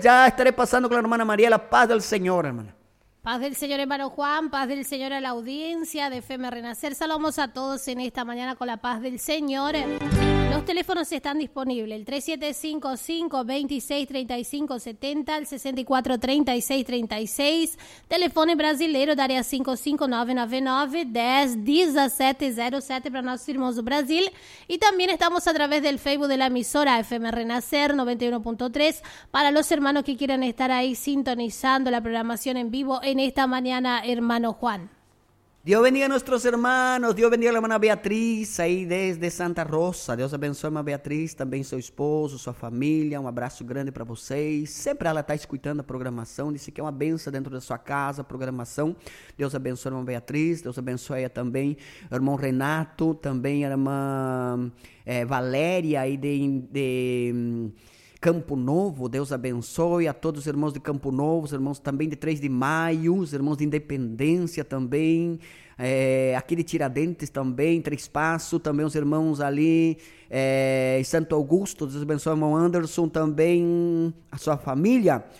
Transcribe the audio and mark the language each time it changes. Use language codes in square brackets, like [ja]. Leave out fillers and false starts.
[es] Ya estaré pasando con la hermana María, la paz del Señor, hermana. Paz del Señor, hermano Juan, paz del Señor a la audiencia de FM Renacer. Saludamos a todos en esta mañana con la paz del Señor. Los teléfonos están disponibles, el 3755-2635-70, el 64-3636. [pt] Telefone brasileiro, da área 55999-101707 para nossos irmãos do Brasil. E também estamos através do Facebook da emissora FM Renacer 91.3 para os irmãos que queiram estar aí sintonizando a programação em vivo em esta manhã, [es] hermano Juan. Dios bendiga a nuestros hermanos, Dios bendiga a la hermana Beatriz, ahí desde Santa Rosa. Dios [pt] abençoe [es] a hermana Beatriz, también su esposo, su familia, un abrazo grande para [pt] vocês. [es] Siempre ella está escuchando la programación, dice que es una benção dentro de su casa, programación. Dios [pt] abençoe [es] a hermana Beatriz, Dios abençoe a también a hermano Renato, también a hermana Valéria, ahí de Campo Novo. [pt] Deus abençoe a todos os irmãos de Campo Novo, os irmãos também de 3 de Maio, os irmãos de Independência também, aqui de Tiradentes também, Três Passos, também os irmãos ali em Santo Augusto. Deus abençoe o irmão Anderson também, a sua família.